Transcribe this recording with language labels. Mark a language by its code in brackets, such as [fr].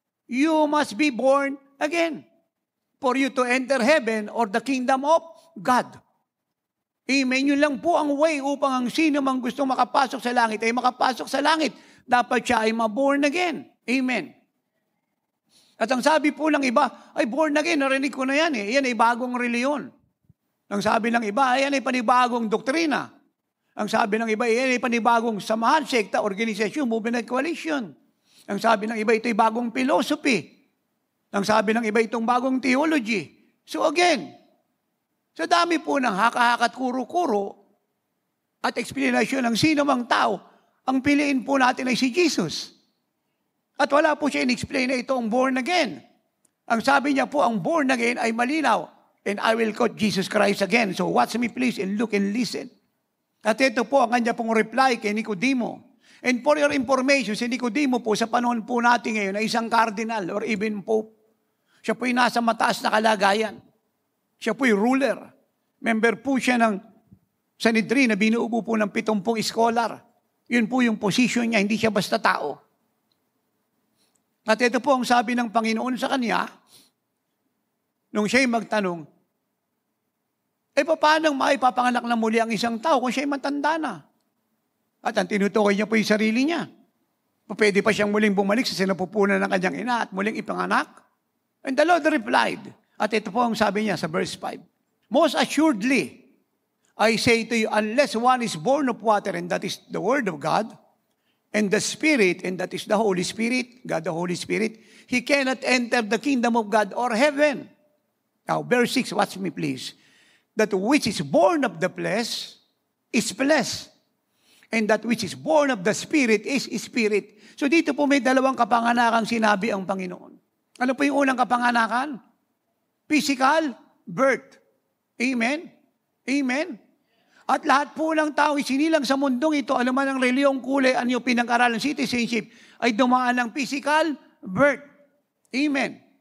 [en] You must be born again for you to enter heaven or the kingdom of God. Amen. [tl] Yun lang po ang way upang ang sino mang gustong makapasok sa langit ay makapasok sa langit. Dapat siya ay ma-born again. Amen. At ang sabi po ng iba, ay born again, narinig ko na yan eh. Yan ay bagong reliyon. Ang sabi ng iba, yan ay panibagong doktrina. Ang sabi ng iba, yan ay panibagong samahan, sekta, organisasyon, movement, coalition. Ang sabi ng iba, ito ay bagong philosophy. Ang sabi ng iba, itong bagong theology. So again, sa dami po ng haka-hakat kuro-kuro at explanation ng sino mang tao, ang piliin po natin ay si Jesus. At wala po siya in-explain na ito ang born again. Ang sabi niya po, ang born again ay malinaw. [en] And I will quote Jesus Christ again. So watch me please and look and listen. [tl] At ito po ang kanya pong reply kay Nicodemo. [en] And for your information, [tl] si Nicodemo po sa panahon po natin ngayon ay isang [en] cardinal or even pope. [tl] Siya po'y nasa mataas na kalagayan. Siya po'y ruler. Member po siya ng Sanhedrin na binuubo po ng 70 scholar. Yun po yung position niya, hindi siya basta tao. At ito po ang sabi ng Panginoon sa kanya, nung siya'y magtanong, paano maipapanganak na muli ang isang tao kung siya'y matanda na? At ang tinutukoy niya po yung sarili niya. Pwede pa siyang muling bumalik sa sinapupunan ng kanyang ina at muling ipanganak? [en] And the Lord replied, [tl] at ito po ang sabi niya sa [en] verse 5, most assuredly, I say to you, unless one is born of water, and that is the Word of God, and the Spirit, and that is the Holy Spirit, God the Holy Spirit, he cannot enter the kingdom of God or heaven. Now, verse 6, watch me please. That which is born of the flesh is flesh, and that which is born of the Spirit is spirit. [tl] So dito po may dalawang kapanganakan sinabi ang Panginoon. Ano po yung unang kapanganakan? [en] Physical birth. [tl] Amen? Amen? At lahat po ng tao isinilang sa mundong ito, alam man ang reliyong kulay, anyo pinag-aralan, citizenship, ay dumaan ng physical birth. Amen?